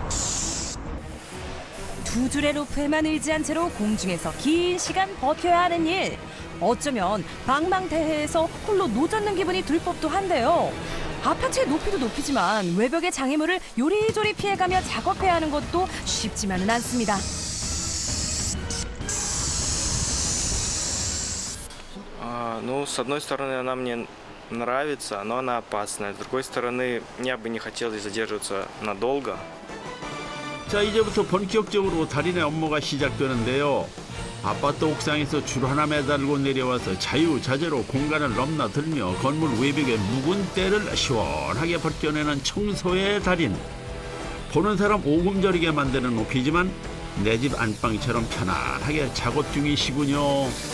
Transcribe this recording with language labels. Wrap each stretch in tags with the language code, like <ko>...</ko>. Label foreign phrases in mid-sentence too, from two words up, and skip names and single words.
<ko>두 줄의 로프에만 의지한 채로 공중에서 긴 시간 버텨야 하는 일. 어쩌면 방망대해에서 홀로 노젓는 기분이 들 법도 한데요. 아파트의 높이도 높이지만 외벽의 장애물을 요리조리 피해가며 작업해야 하는 것도 쉽지만은 않습니다.</ko> <ru>Ну, с одной стороны, она мне нравится, но она опасная. С другой стороны, мне бы не хотелось задерживаться надолго.</ru> <ko>자, 이제부터 본격적으로 달인의 업무가 시작되는데요. 아파트 옥상에서 줄 하나 매달고 내려와서 자유자재로 공간을 넘나들며 건물 외벽에 묵은 때를 시원하게 벗겨내는 청소의 달인. 보는 사람 오금저리게 만드는 높이지만 내 집 안방처럼 편안하게 작업 중이시군요.</ko>